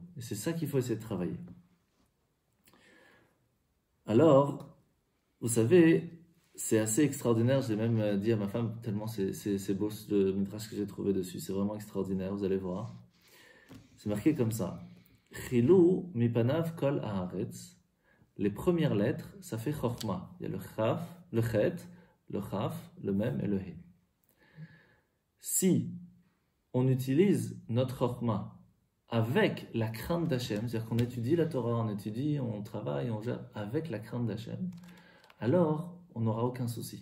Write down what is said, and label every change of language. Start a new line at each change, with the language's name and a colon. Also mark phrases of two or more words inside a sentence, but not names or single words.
French: Et c'est ça qu'il faut essayer de travailler. Alors, vous savez, c'est assez extraordinaire. J'ai même dit à ma femme, tellement c'est beau le midrash que j'ai trouvé dessus. C'est vraiment extraordinaire, vous allez voir. C'est marqué comme ça.
Hebrew: חילו מפניו כל הארץ.
French: Les premières lettres, ça fait chorma. Il y a le chaf, le chet, le chaf, le mem et le he. Si on utilise notre chorma avec la crainte d'Hachem, c'est-à-dire qu'on étudie la Torah, on étudie, on travaille, on gère avec la crainte d'Hachem, alors on n'aura aucun souci.